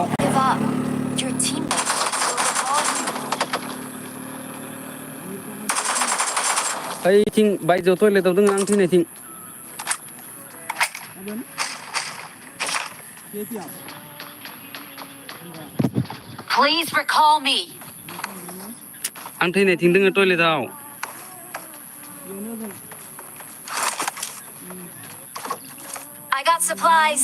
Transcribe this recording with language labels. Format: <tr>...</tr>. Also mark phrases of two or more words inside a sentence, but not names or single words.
<en>Don't give up. Your teammates will recall you.</en> <brx>ओइथिं बायजोआव टयलेटाव दङ आं थैनायथिं</brx> <en>Please recall me.</en> <brx>आं थैनायथिं दङ टयलेटाव</brx> <en>I got supplies.</en>